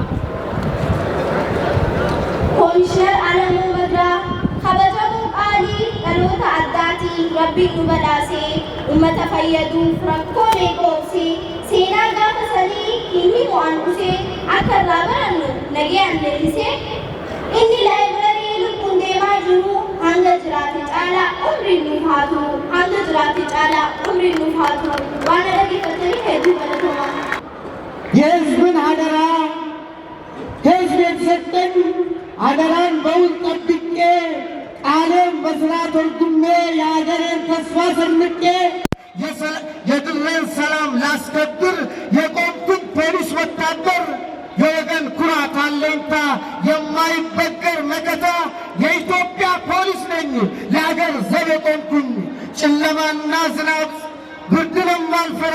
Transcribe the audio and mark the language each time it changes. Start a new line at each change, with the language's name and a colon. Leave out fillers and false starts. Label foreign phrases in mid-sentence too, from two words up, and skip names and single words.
Oromo: Koomishinar Alamuu Magiraaf kabajamuu qaalii dhaloota addaatii rabbiin nu badhaasee uummata fayyaduuf rakkoo meeqoobsee seenaa gaafa sanii hin himu an dhufee akka irraa barannu nagayaan leellisee inni laayibrarii lubbuun deemaa jiru hanga jiraate caalaa umriin nuuf haa turu hanga jiraate caalaa umriin nuuf haa turu waan dhaggeeffataniif hedduu galatoomaa.
Amharic: የህዝብን አደራ ህዝብ የተሰጠን አደራን በውል ጠብቄ ቃሌን በስራ ተርጉሜ የሀገሬን ተስፋ ሰንቄ የድሬን ሰላም ላስከብር የቆምኩት ፖሊስ ወታደር የወገን ኩራት አለኝታ የማይበገር መከታ የኢትዮጵያ ፖሊስ ነኝ ለሀገር ዘብ የቆምኩኝ ጨለማና ዝናብ ብርድንም አልፈራ